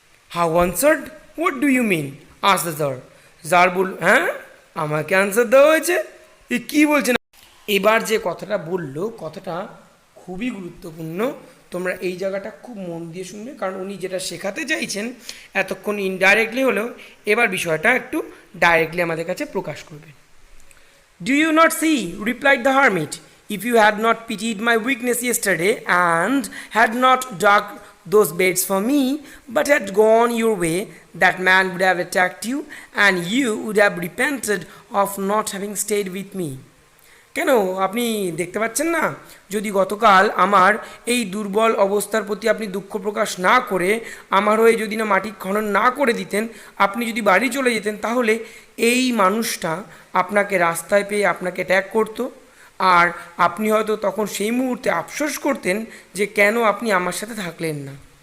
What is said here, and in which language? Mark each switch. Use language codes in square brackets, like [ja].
[en] How answered, what do you mean, as the czar. [bn] Jar বলল, হ্যাঁ আমাকে answer দেওয়া হয়েছে, এ কী বলছেন। এবার যে কথাটা বললো কথাটা খুবই গুরুত্বপূর্ণ, তোমরা এই জায়গাটা খুব মন দিয়ে শুনবে, কারণ উনি যেটা শেখাতে চাইছেন এতক্ষণ ইনডাইরেক্টলি হলেও এবার বিষয়টা একটু ডাইরেক্টলি আমাদের কাছে প্রকাশ করবে। [en] Do you not see, replied the hermit, if you had not pitied my weakness yesterday and had not dug those beds for me, but had gone your way, that man would have attacked you, and you would have repented of not having stayed with me. [bn] কেন আপনি দেখতে পাচ্ছেন না, যদি গতকাল আমার এই দুর্বল অবস্থার প্রতি আপনি দুঃখ প্রকাশ না করে আমার হয়ে যদি না মাটি খনন না করে দিতেন, আপনি যদি বাড়ি চলে যেতেন, তাহলে এই মানুষটা আপনাকে রাস্তায় পেয়ে আপনাকে অ্যাট্যাক করতো, আর আপনি হয়তো তখন সেই মুহূর্তে আফসোস করতেন যে কেন আপনি আমার সাথে থাকলেন না।